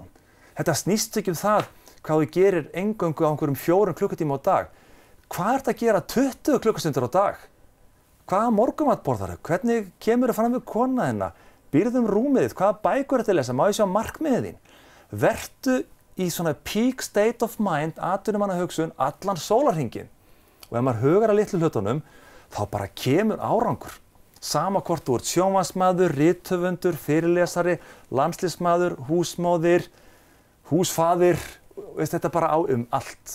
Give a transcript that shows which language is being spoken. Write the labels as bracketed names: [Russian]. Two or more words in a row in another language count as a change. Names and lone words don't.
[Icelandic] Þetta snýst ekki það hvað þú gerir eingöngu á einhverjum 4 klukkutíma á dag. Hvað ert að gera 20 klukkustundir á dag? Hvaða morgunmat borðarðu? Hvernig kemur þú fram við kona þinna? Býrðu rúmið þitt? Hvaða bækur ertu að lesa? Má ég sjá markmiðið þín? Vertu í svona [English] peak state of mind, [Icelandic] atvinnumannahugsun, allan sólarhringinn. Og ef maður hugar að litlu hlutunum, þá bara kemur árangur. Sama hvort þú ert sjónvarpsmaður, rithöfundur, fyrirlesari, landsliðsmaður, húsmóðir, húsfaðir, veist þetta bara á allt.